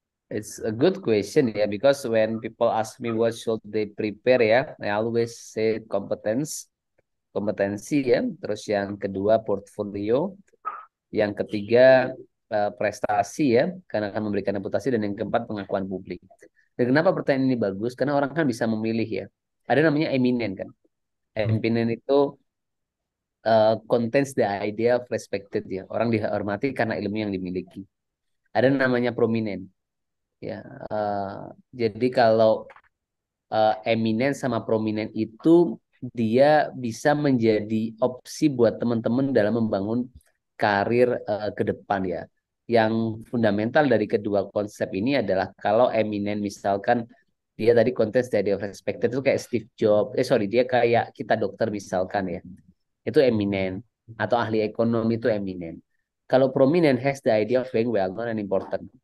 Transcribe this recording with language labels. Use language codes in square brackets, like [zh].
[en] It's a good question ya, because when people ask me what should they prepare ya, I always say kompetensi ya. [id] Terus yang kedua portfolio, yang ketiga prestasi ya, karena akan memberikan reputasi, dan yang keempat pengakuan publik. Dan kenapa pertanyaan ini bagus? Karena orang kan bisa memilih ya. Ada namanya eminen kan. Hmm. Eminen itu [en] contains the idea of respected ya. [id] Orang dihormati karena ilmu yang dimiliki. Ada namanya prominent ya. Jadi kalau eminen sama prominent itu dia bisa menjadi opsi buat teman-teman dalam membangun karir ke depan ya. Yang fundamental dari kedua konsep ini adalah kalau eminen misalkan dia tadi kontes dari respected itu kayak Steve Jobs, sorry dia kayak kita dokter misalkan ya, itu eminen. atau ahli ekonomi itu eminen. Kalau [en] prominent has the idea of being well known and important.